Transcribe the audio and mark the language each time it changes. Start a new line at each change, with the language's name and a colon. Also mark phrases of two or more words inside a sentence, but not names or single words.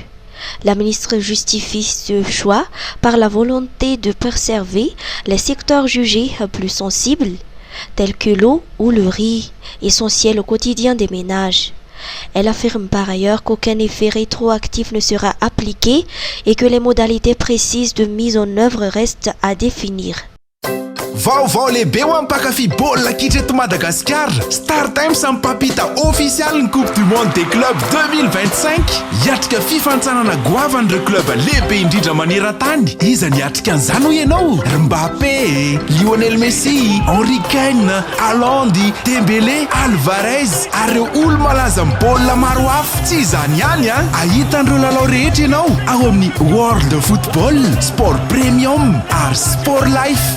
French: La ministre justifie ce choix par la volonté de préserver les secteurs jugés plus sensibles, tels que l'eau ou le riz, essentiels au quotidien des ménages. Elle affirme par ailleurs qu'aucun effet rétroactif ne sera appliqué et que les modalités précises de mise en œuvre restent à définir.
Malagasy: Vaovao lehibe ho ampakafy baolina kitra eto Madagasikara. Star Times mipampita official ny Coupe du Monde des clubs 2025. Hiatrika fifantsarana goavan'ireo club lehibe indrindra maneran-tany. Iza ny hiatrika an'izany ho ianao? Mbappé, Lionel Messi, Henry Kane, Haaland, Dembélé, Alvarez ary ireo olo malaza amin'ny baolina maro hafa. Tsy izany ihany ahitan'ireo lalao rehetra ianao ao amin'ny World Football, Sport Premium ary Sport Life.